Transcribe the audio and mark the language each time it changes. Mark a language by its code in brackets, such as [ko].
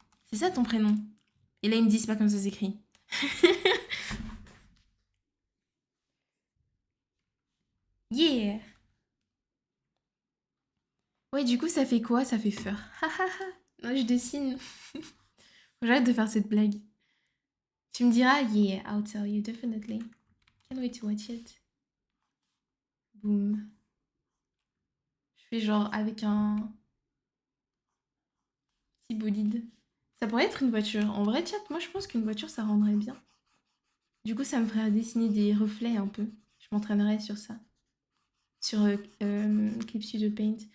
[fr] C'est ça ton prénom. Et là, ils me disent pas comme ça s'écrit. Yeah! Ouais, du coup, ça fait quoi? Ça fait peur. Non, je dessine. J'arrête de faire cette blague. Tu me diras, [en] yeah, I'll tell you, definitely. Can't wait to watch it. Boum. [fr] Je fais genre avec un petit bolide. Ça pourrait être une voiture. En vrai, chat, moi je pense qu'une voiture ça rendrait bien. Du coup, ça me ferait dessiner des reflets un peu. Je m'entraînerais sur ça. Sur Clip Studio Paint.